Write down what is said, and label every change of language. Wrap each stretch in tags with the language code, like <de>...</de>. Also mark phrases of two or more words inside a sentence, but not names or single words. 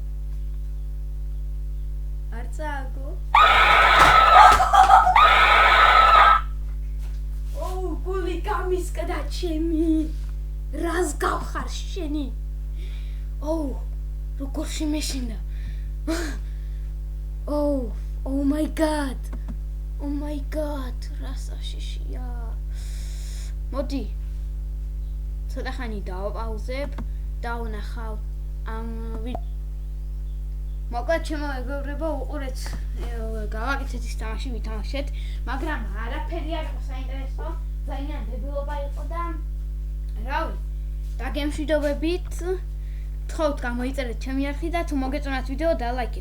<ka>ოუ გული გამისკდა ჩემი. რას გავხარ შენი? ოუ როგორ შემეშინდა.</ka> <en>Oh my god,</en> <ka>რა საშიშია. მოდი. ცოტა ხანი დავაპაუზებ, დავნახავ ამ მოკლედ ჩემო მეგობრებო, უყურეთ, გავაკეთეთ ის თამაში, ვითამაშეთ, მაგრამ არაფერი არ იყო საინტერესო, ძალიან დებილობა იყო და რავი, დაგემშვიდობებით, გთხოვთ გამოიწერეთ ჩემი არხი და თუ მოგეწონათ ვიდეო დალაიქეთ.</ka>